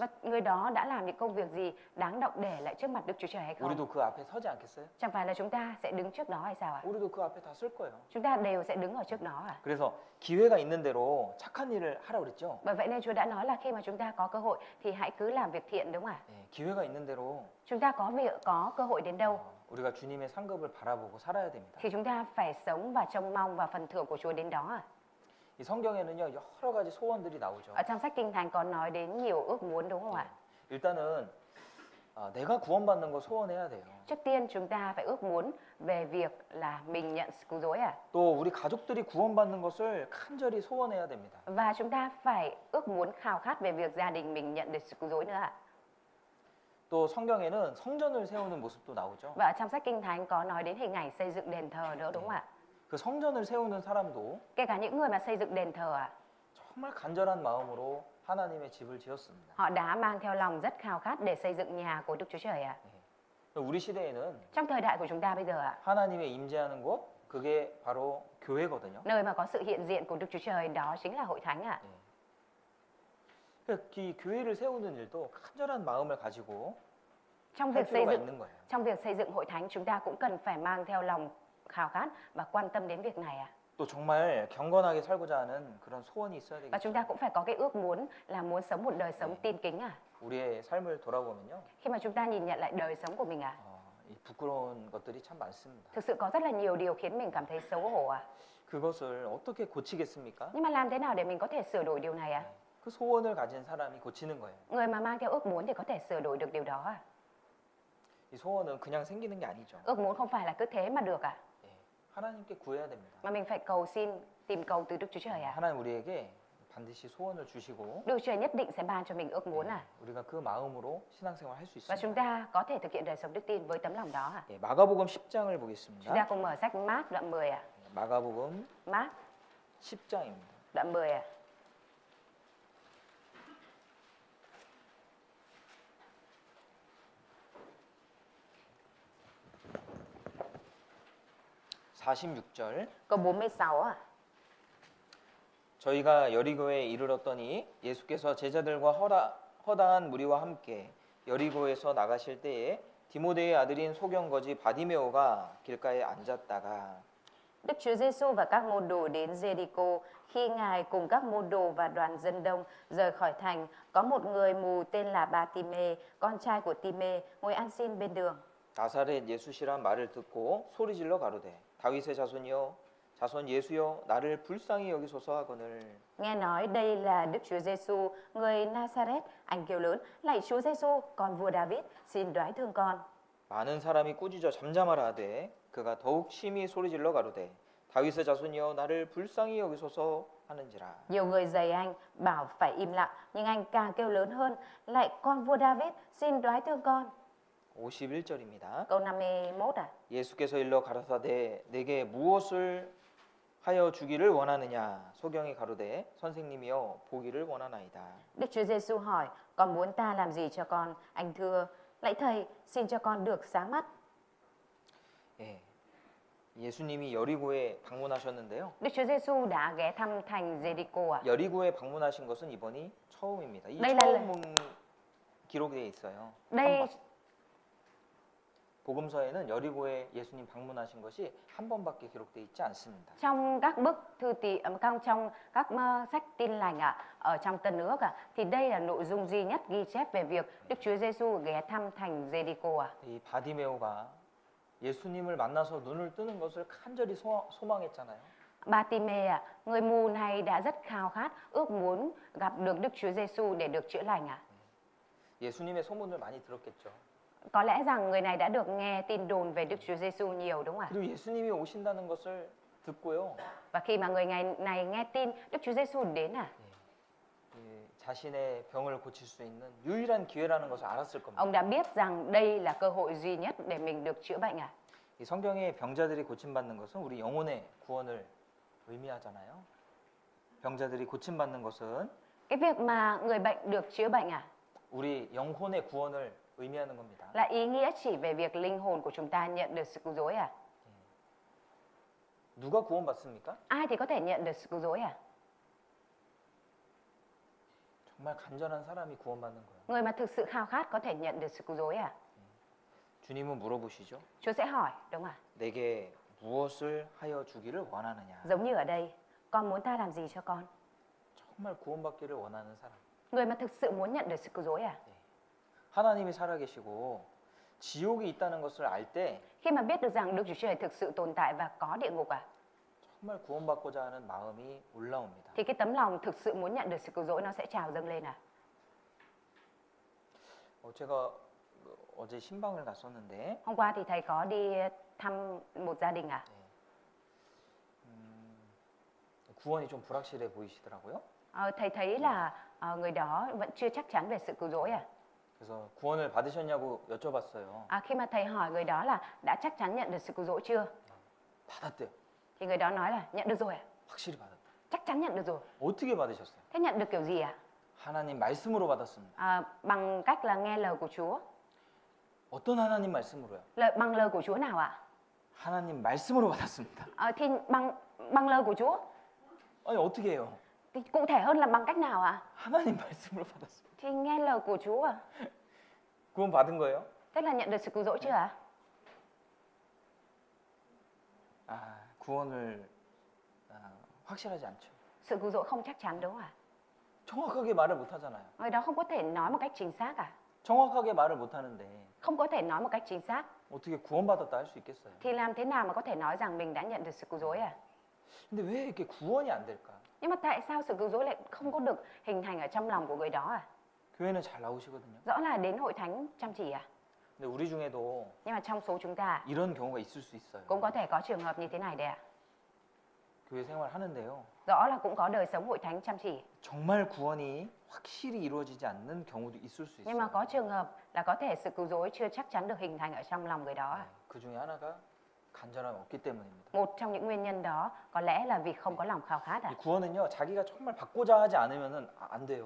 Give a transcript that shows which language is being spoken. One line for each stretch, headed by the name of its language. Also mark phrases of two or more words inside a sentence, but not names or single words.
Vietnamese: Và người đó đã làm những công việc gì đáng động để lại trước mặt Đức Chúa Trời hay không?
Korean: 우리도 그 앞에 서지 않겠어요?
Vietnamese: Chẳng phải là chúng ta sẽ đứng trước đó hay sao ạ?
Korean: 우리도 그 앞에 다 설 거예요.
Vietnamese: Chúng ta đều sẽ đứng ở trước đó à?
Korean: 그래서 기회가 있는 대로 착한 일을 하라고 그랬죠.
Vietnamese: Bởi vậy nên Chúa đã nói là khi mà chúng ta có cơ hội thì hãy cứ làm việc thiện, đúng không ạ?
Korean: 예, 기회가 있는 대로
Vietnamese: Chúng ta có cơ hội đến đâu
Korean: 우리가 주님의 상급을 바라보고 살아야 됩니다.
Vietnamese: thì chúng ta phải sống và trông mong vào phần thưởng của Chúa đến đó à?
Korean: 이 성경에는요 여러 가지 소원들이 나오죠.
Vietnamese: Ở trong sách Kinh Thánh có nói đến nhiều ước muốn, đúng không ạ?
Korean: 일단은 내가 구원받는 거 소원해야 돼요.
Vietnamese: Trước tiên chúng ta phải ước muốn về việc là mình nhận sự cứu rỗi à?
Korean: 또 우리 가족들이 구원받는 것을 간절히 소원해야 됩니다.
Vietnamese: Và chúng ta phải ước muốn khao khát về việc gia đình mình nhận được sự cứu rỗi nữa ạ.
Korean: 또 성경에는 성전을 세우는 모습도 나오죠.
Vietnamese: Và ở trong sách Kinh Thánh có nói đến hình ảnh xây dựng đền thờ nữa, đúng không ạ?
Korean: 그 성전을 세우는 사람도
Vietnamese: Kể cả những người mà xây dựng đền thờ ạ,
Korean: 정말 간절한 마음으로 하나님의 집을 지었습니다.
Vietnamese: họ đã mang theo lòng rất khao khát để xây dựng nhà của Đức Chúa Trời ạ.
Korean: 우리 시대에는
Vietnamese: Trong thời đại của chúng ta bây giờ ạ,
Korean: 하나님의 임재하는 곳 그게 바로 교회거든요.
Vietnamese: nơi mà có sự hiện diện của Đức Chúa Trời đó chính là hội thánh ạ.
Korean: 이 교회를 세우는 일도 간절한 마음을 가지고
Vietnamese: Trong
Korean: 할
Vietnamese: việc xây
Korean: 필요가
Vietnamese: dựng
Korean: 있는 거예요.
Vietnamese: trong việc xây dựng hội thánh chúng ta cũng cần phải mang theo lòng khao khát và quan tâm đến việc này ạ.
Korean: 또 정말 경건하게 살고자 하는 그런 소원이 있어야
Vietnamese: Và chúng ta
Korean: 되겠죠.
Vietnamese: cũng phải có cái ước muốn là muốn sống một đời sống tin kính à.
Korean: 우리의 삶을 돌아보면요,
Vietnamese: Khi mà chúng ta nhìn nhận lại đời sống của mình à,
Korean: 이 부끄러운 것들이 참 많습니다.
Vietnamese: thực sự có rất là nhiều điều khiến mình cảm thấy xấu hổ à.
Korean: 그것을 어떻게 고치겠습니까?
Vietnamese: Nhưng mà làm thế nào để mình có thể sửa đổi điều này à?
Korean: 그 소원을 가진 사람이 고치는 거예요.
Vietnamese: Người mà mang theo ước muốn thì có thể sửa đổi được điều đó à?
Korean: 이 소원은 그냥 생기는 게 아니죠.
Vietnamese: Ước muốn không phải là cứ thế mà được à?
Korean: 예, 하나님께 구해야 됩니다.
Vietnamese: Mà mình phải cầu xin, tìm cầu từ Đức Chúa Trời à?
Korean: 하나님 우리에게 반드시 소원을 주시고
Vietnamese: Đức Chúa Trời nhất định sẽ ban cho mình ước muốn à?
Korean: 우리가 그 마음으로 신앙생활 할 수
Vietnamese: Và chúng
Korean: 있습니다.
Vietnamese: ta có thể thực hiện đời sống đức tin với tấm lòng đó à?
Korean: 예, 마가복음 10장을
Vietnamese: Chúng
Korean: 보겠습니다.
Vietnamese: ta cùng mở sách Mác đoạn 10 à?
Korean: 마가복음
Vietnamese: Mác
Korean: 10장입니다.
Vietnamese: đoạn 10 à?
Korean: (46절)
Vietnamese: Câu 46 à?
Korean: 저희가 여리고에 이르렀더니 예수께서 제자들과 허다한 무리와 함께 여리고에서 나가실 때에 디모데의 아들인 소경거지 바디메오가 길가에 앉았다가
Vietnamese: Đức Chúa Giêsu và các môn đồ đến Giê-ri-cô. Khi Ngài cùng các môn đồ và đoàn dân đông rời khỏi thành, có một người mù tên là Ba-ti-mê, con trai của Ti-mê, ngồi ăn xin bên đường.
Korean: 나사렛 예수시란 말을 듣고 소리질러 가로되 다윗의 자손이여 자손 예수여 나를 불쌍히 여기소서 하거늘
Vietnamese: Nghe nói đây là Đức Chúa Giêsu, người Nazareth, anh kêu lớn: Lạy Chúa Giêsu, con vua David, xin đoái thương con.
Korean: 많은 사람이 꾸짖어 잠잠하라 하되 그가 더욱 심히 소리질러 가로되 다윗의 자손이여 나를 불쌍히 여기소서 하는지라.
Vietnamese: Nhiều người giày anh bảo phải im lặng, nhưng anh càng kêu lớn hơn: Lạy con vua David, xin đoái thương con.
Korean: 51절입니다.
Vietnamese: Câu 51 à?
Korean: 예수께서 일러 가라사대 내게 무엇을 하여 주기를 원하느냐 소경이 가로되 선생님이여 보기를 원하나이다.
Vietnamese: Đức Chúa Giêsu hỏi: Con muốn ta làm gì cho con? Anh thưa: Lạy thầy, xin cho con được sáng mắt.
Korean: 예, 예수님이 여리고에 방문하셨는데요.
Vietnamese: Đức Chúa Giêsu đã ghé thăm thành Giê-ri-cô à?
Korean: 여리고에 방문하신 것은 이번이 처음입니다. 이
Vietnamese: đây là
Korean: 처음 기록되어 있어요.
Vietnamese: đây
Korean: 복음서에는 여리고에 예수님 방문하신 것이 한 번밖에 기록되어 있지 않습니다.
Vietnamese: trong các bức thư trong các sách tin lành ở trong Tân Ước thì đây là nội dung duy nhất ghi chép về việc Đức Chúa Giêsu ghé thăm thành Giê-ri-cô à?
Korean: 이 바디메오가 예수님을 만나서 눈을 뜨는 것을 간절히 소망했잖아요.
Vietnamese: Ba-ti-mê người mù này đã rất khao khát, ước muốn gặp được Đức Chúa Giêsu để được chữa lành à?
Korean: 예수님의 소문을 많이 들었겠죠.
Vietnamese: Có lẽ rằng người này đã được nghe tin đồn về Đức Chúa Giêsu nhiều, đúng không ạ?
Korean: 그리고 예수님이 오신다는 것을 듣고요.
Vietnamese: Và khi mà người này nghe tin Đức Chúa Giêsu đến
Korean: 자신의 병을 고칠 수 있는 유일한 기회라는 것을 알았을 겁니다.
Vietnamese: ông đã biết rằng đây là cơ hội duy nhất để mình được chữa bệnh à?
Korean: 이 성경에 병자들이 고침받는 것은 우리 영혼의 구원을 의미하잖아요. 병자들이 고침받는 것은
Vietnamese: Cái việc mà người bệnh được chữa bệnh
Korean: 우리 영혼의 구원을 의미하는 겁니다.
Vietnamese: là ý nghĩa chỉ về việc linh hồn của chúng ta nhận được sự cứu rỗi à?
Korean: 누가 구원받습니까?
Vietnamese: Ai thì có thể nhận được sự cứu rỗi à?
Korean: 정말 간절한 사람이 구원받는 거예요.
Vietnamese: Người mà thực sự khao khát có thể nhận được sự cứu rỗi à?
Korean: 주님은 물어보시죠.
Vietnamese: Chúa sẽ hỏi, đúng không ạ?
Korean: 내게 무엇을 하여 주기를 원하느냐.
Vietnamese: Giống như ở đây, con muốn ta làm gì cho con?
Korean: 정말 구원받기를 원하는 사람.
Vietnamese: Người mà thực sự muốn nhận được sự cứu rỗi à?
Korean: 하나님이 살아계시고 지옥이 있다는 것을 알 때
Vietnamese: Khi mà biết được rằng Đức Chúa Trời thực sự tồn tại và có địa ngục à?
Korean: 정말 구원받고자 하는 마음이 올라옵니다.
Vietnamese: Thì cái tấm lòng thực sự muốn nhận được sự cứu rỗi nó sẽ trào dâng lên à?
Korean: 제가 어제 신방을 갔었는데
Vietnamese: Hôm qua thì thầy có đi thăm một gia đình à?
Korean: 구원이 좀 불확실해 보이시더라고요.
Vietnamese: Thầy thấy là người đó vẫn chưa chắc chắn về sự cứu rỗi à?
Korean: 그래서 구원을 받으셨냐고 여쭤봤어요.
Vietnamese: Khi mà thầy hỏi người đó là đã chắc chắn nhận được sự cứu rỗi chưa?
Korean: 받았대요.
Vietnamese: Thì người đó nói là nhận được rồi ạ.
Korean: 확실히 받았다.
Vietnamese: Chắc chắn nhận được rồi.
Korean: 어떻게 받으셨어요?
Vietnamese: Thế nhận được kiểu gì ạ?
Korean: 하나님 말씀으로 받았습니다.
Vietnamese: Bằng cách là nghe lời của Chúa.
Korean: 어떤 하나님 말씀으로요?
Vietnamese: Bằng lời của Chúa nào ạ?
Korean: 하나님 말씀으로 받았습니다.
Vietnamese: Thì bằng lời của Chúa.
Korean: 아니 어떻게 해요?
Vietnamese: Thì cụ thể hơn là bằng cách nào ạ?
Korean: 하나님 말씀으로 받았습니다.
Vietnamese: Thì nghe lời của Chúa à?
Korean: 구원 받은 거예요?
Vietnamese: Thế là nhận được sự cứu rỗi chưa ạ?
Korean: 구원을 확실하지 않죠.
Vietnamese: Sự cứu rỗi không chắc chắn đúng không ạ?
Korean: 정확하게 말을 못 하잖아요.
Vietnamese: Người đó không có thể nói một cách chính xác à?
Korean: 정확하게 말을 못 하는데
Vietnamese: Không có thể nói một cách chính xác.
Korean: 어떻게 구원받았다 할 수 있겠어요?
Vietnamese: Thì làm thế nào mà có thể nói rằng mình đã nhận được sự cứu rỗi à?
Korean: 근데 왜 이렇게 구원이 안 될까?
Vietnamese: Nhưng mà tại sao sự cứu rỗi lại không có được hình thành ở trong lòng của người đó à?
Korean: 교회는 잘 나오시거든요.
Vietnamese: Rõ là đến hội thánh chăm chỉ à?
Korean: 근데 우리 중에도
Vietnamese: Nhưng mà trong số chúng ta
Korean: 이런 경우가 있을 수 있어요.
Vietnamese: cũng có thể có trường hợp như thế này đấy ạ.
Korean: 교회 생활 하는데요.
Vietnamese: Rõ là cũng có đời sống hội thánh chăm chỉ.
Korean: 정말 구원이 확실히 이루어지지 않는 경우도 있을 수
Vietnamese: Nhưng mà
Korean: 있어요.
Vietnamese: có trường hợp là có thể sự cứu rỗi chưa chắc chắn được hình thành ở trong lòng người đó à?
Korean: 그 중에 하나가 간절함이 없기 때문입니다.
Vietnamese: Một trong những nguyên nhân đó có lẽ là vì không có lòng khao khát à?
Korean: 이 구원은요, 자기가 정말 받고자 하지 않으면은 안 돼요.